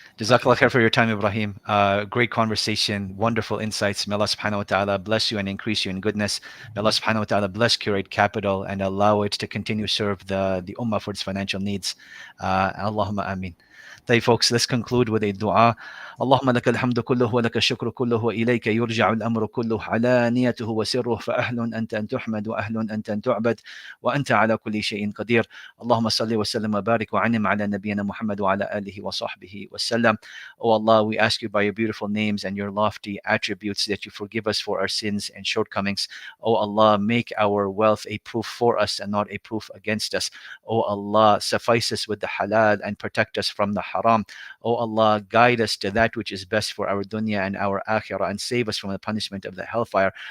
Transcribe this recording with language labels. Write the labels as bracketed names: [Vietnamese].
[English] Jazakallah khair for your time, Ibrahim. Great conversation, wonderful insights. May Allah subhanahu wa ta'ala bless you and increase you in goodness. May Allah subhanahu wa ta'ala bless Curacapital and allow it to continue to serve the ummah for its financial needs. Allahumma ameen. طيب folks, let's conclude with a dua. [Arabic] اللهم لك الحمد كله ولك الشكر كله وإليك يرجع الأمر كله علانيته وسره فأهل أنت أن تحمد وأهل أنت أن تعبد وأنت على كل شيء قدير. اللهم صل وسلم وبارك وعنم على نبينا محمد وعلى آله وصحبه وسلم. [English] Oh Allah, we ask you by your beautiful names and your lofty attributes that you forgive us for our sins and shortcomings. Oh Allah, make our wealth a proof for us and not a proof against us. Oh Allah, suffice us with the halal and protect us from the haram. Oh Allah, guide us to that which is best for our dunya and our akhirah and save us from the punishment of the hellfire.